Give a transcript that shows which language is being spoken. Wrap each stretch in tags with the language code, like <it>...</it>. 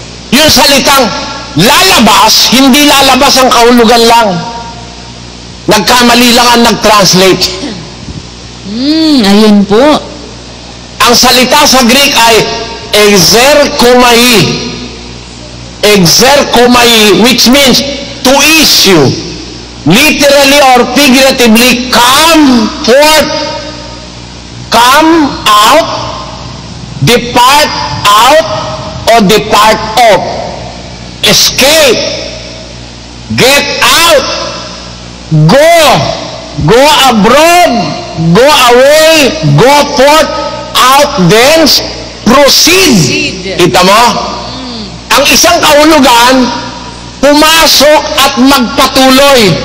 <tl>Yung salitang lalabas, hindi lalabas ang kahulugan lang. Nagkamali lang ang nag-translate. Ayun po. Ang salita sa Greek ay exerkomai.</tl> <en>Exerkomai, which means to issue. Literally or figuratively, come forth, come out, depart out, or depart off. Escape, get out, go abroad, go away, go forth, out, thence, proceed.</en> <tl>Kita mo? Ang isang kahulugan, pumasok at magpatuloy.</tl>